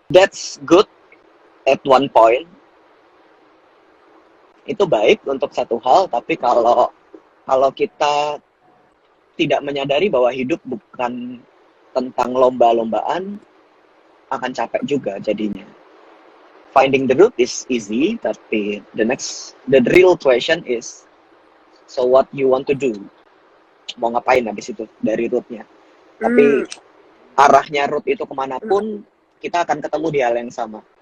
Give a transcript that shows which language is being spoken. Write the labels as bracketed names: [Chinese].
[English] That's good at one point. [Indonesian] Itu baik untuk satu hal, tapi kalau kita tidak menyadari bahwa hidup bukan tentang lomba-lombaan, akan capek juga jadinya. [English] Finding the root is easy, [Indonesian] tapi [English] the real question is, so what you want to do? [Indonesian] Mau ngapain habis itu dari rootnya? Tapi arahnya root itu kemanapun, kita akan ketemu di hal yang sama.